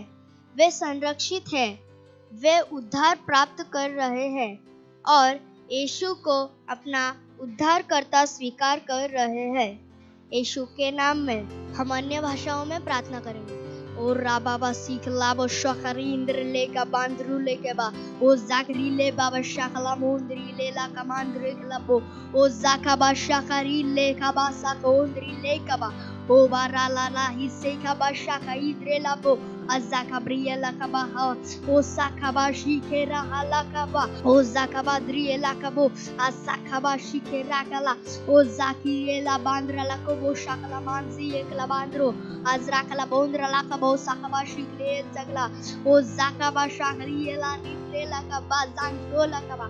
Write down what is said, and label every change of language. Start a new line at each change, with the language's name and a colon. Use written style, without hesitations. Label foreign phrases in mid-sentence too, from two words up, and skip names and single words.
Hindi: वे संरक्षित हैं, वे उद्धार प्राप्त कर रहे हैं और यीशु को अपना उद्धारकर्ता स्वीकार कर रहे हैं। यीशु के नाम में हम अन्य भाषाओं में प्रार्थना करेंगे। ओ राबाबा सीख लाबो शखरी इंद्र ले का बांद्रू ले के बा ओ जाकरी ले बाबा शखला मोंद्री ले ला कमांद्रे लबो ओ जाकाबा शखरी ले का बा साकोंद्री ले का बा ओ बारा ला ला हिस्से का बा शखा इद्रे लबो azakabriela kabaha o sakabashi kera halakaba o zakabadriela kabo asakabashi kera kala o zakiela bandra lakobo shakala manzi ekla bandro azrakala bondra lakabo sakabashi kle zagla o zakabasha kriela nitrela kaba zantola kaba